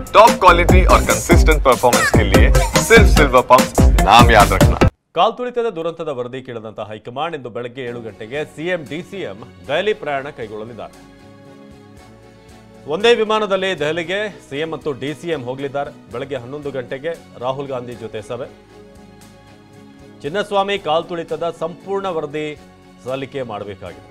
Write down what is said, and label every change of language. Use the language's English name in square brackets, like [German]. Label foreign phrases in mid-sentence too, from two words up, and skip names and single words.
[Hindi] टॉप क्वालिटी और कंसिस्टेंट परफॉर्मेंस के लिए सिर्फ सिल्वर पंप नाम याद रखना। [Kannada] ಕಾಲ್ತುಳಿತದ ದುರಂತದ ವರದಿ ಕೇಳಿದಂತ ಹೈಕಮಾಂಡ್ ಇಂದು ಬೆಳಗ್ಗೆ 7 ಗಂಟೆಗೆ ಸಿಎಂ ಡಿಸಿಎಂ ದೆಹಲಿ ಪ್ರಯಾಣ ಕೈಗೊಳ್ಳಲಿದ್ದಾರೆ. ಒಂದೇ ವಿಮಾನದಲ್ಲಿ ದೆಹಲಿಗೆ ಸಿಎಂ ಮತ್ತು ಡಿಸಿಎಂ ಹೋಗಲಿದ್ದಾರೆ. ಬೆಳಗ್ಗೆ 11 ಗಂಟೆಗೆ ರಾಹುಲ್ ಗಾಂಧಿ ಜೊತೆ ಸಭೆ. ಚಿನ್ನಸ್ವಾಮಿ ಕಾಲ್ತುಳಿತದ ಸಂಪೂರ್ಣ ವರದಿ ಸಲ್ಲಿಕೆ ಮಾಡಬೇಕಾಗಿದೆ.